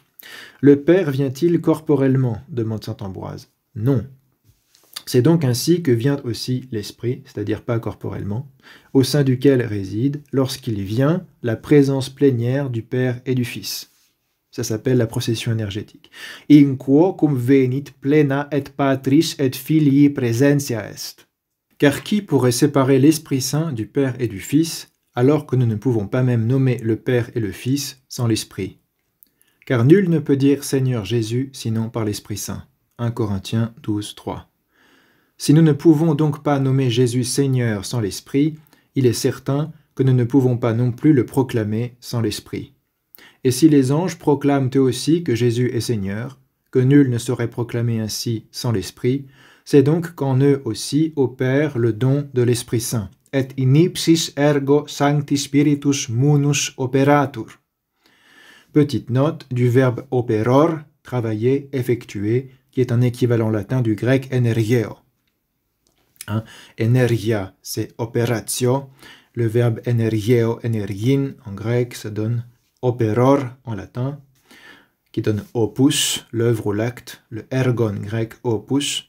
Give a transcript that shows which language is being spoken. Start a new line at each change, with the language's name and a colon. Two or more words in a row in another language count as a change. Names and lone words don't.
French: Le Père vient-il corporellement, demande saint Ambroise. Non. C'est donc ainsi que vient aussi l'Esprit, c'est-à-dire pas corporellement, au sein duquel réside, lorsqu'il vient, la présence plénière du Père et du Fils. Ça s'appelle la procession énergétique.
Latin: In quo cum venit plena et Patris et Filii praesentia est.
French: Car qui pourrait séparer l'Esprit Saint du Père et du Fils, alors que nous ne pouvons pas même nommer le Père et le Fils sans l'Esprit. Car nul ne peut dire Seigneur Jésus sinon par l'Esprit Saint. 1 Corinthiens 12, 3. Si nous ne pouvons donc pas nommer Jésus Seigneur sans l'Esprit, il est certain que nous ne pouvons pas non plus le proclamer sans l'Esprit. Et si les anges proclament eux aussi que Jésus est Seigneur, que nul ne saurait proclamer ainsi sans l'Esprit, c'est donc qu'en eux aussi opère le don de l'Esprit Saint.
Latin: Et in ipsis ergo Sancti Spiritus munus operatur.
French: Petite note du verbe operor, travailler, effectuer, qui est un équivalent latin du grec energieo. Energia, c'est operatio. Le verbe energieo, energin, en grec, ça donne operor en latin, qui donne opus, l'œuvre ou l'acte, le ergon grec opus.